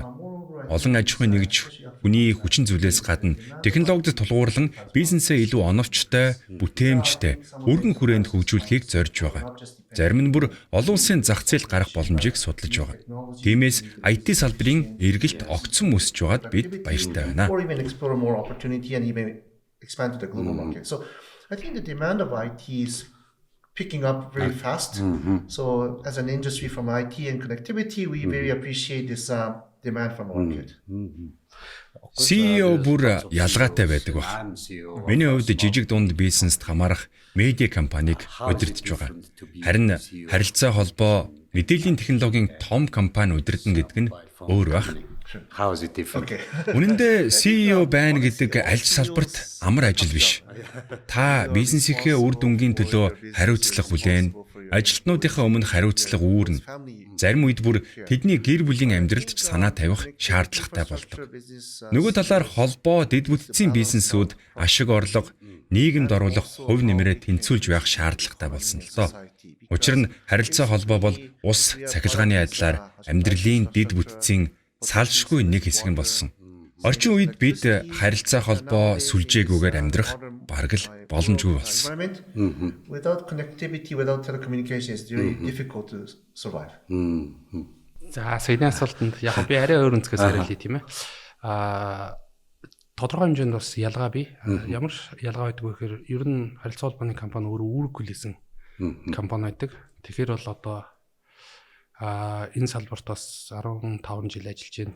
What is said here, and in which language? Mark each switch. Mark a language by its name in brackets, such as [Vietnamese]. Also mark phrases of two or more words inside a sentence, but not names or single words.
[Mongolian] Олон аж ахуйн нэгж хүний хүчин зүйлээс гадна технологид тулгуурлан бизнесээ илүү оновчтой, бүтээмжтэй, өргөн хүрээнд хөгжүүлэхийг зорж байгаа. Зарим нь бүр олон улсын зах зээлд гарах боломжийг судалж байгаа. Тиймээс IT салбарын эргэлт огцом өсөж байгаад бид баяртай байна. [English] So I think the demand of IT is picking up very fast. So as an industry from IT and connectivity, we very appreciate this demand from market. [Mongolian] CEO бүр ялгаатай байдаг баг. Миний хувьд жижиг дунд бизнест хамаарах медиа компанийг удирдах байгаа. Харин харилцаа холбоо мэдээллийн технологийн том компани удирдах гэдэг нь өөр баг. [English] How is it different? [Mongolian] Үнэн дээр CEO байна гэдэг аль ч салбарт амар ажил биш. Та бизнесийнхээ үр дүнгийн төлөө хариуцлага хүлээн, ажилтнуудынхаа өмнө хариуцлага үүрнэ. Зарим үед бүр тэдний гэр бүлийн амьдралд ч санаа тавих шаардлагатай болдог. Нөгөө талаар холбоо дэд бүтцийн бизнесүүд ашиг орлого, нийгэмд оруулах хувь нэмрээ тэнцвүүлж байх шаардлагатай болсон л доо. Учир нь харилцаа холбоо бол ус цахилгааны адилаар амьдралын дэд бүтцийн салшгүй нэг хэсэг нь болсон. Орчин үед бид харилцаа холбоо сүлжээгүйгээр амьдрах бараг л боломжгүй болсон. [English] Without connectivity, without telecommunication, it's very difficult to survive. [Mongolian] За саяны асуултанд яг би арай өөр өнцгөөс хариулъя тийм ээ. Тодорхой хэмжээнд бас ялгаа бий. Ямар ялгаа байдаг вэ гэхээр ер нь харилцаа холбооны компани өөрөө үүрэг хүлээсэн компани байдаг. Тэгэхээр бол одоо энэ салбарт бас 15 жил ажиллаж байна.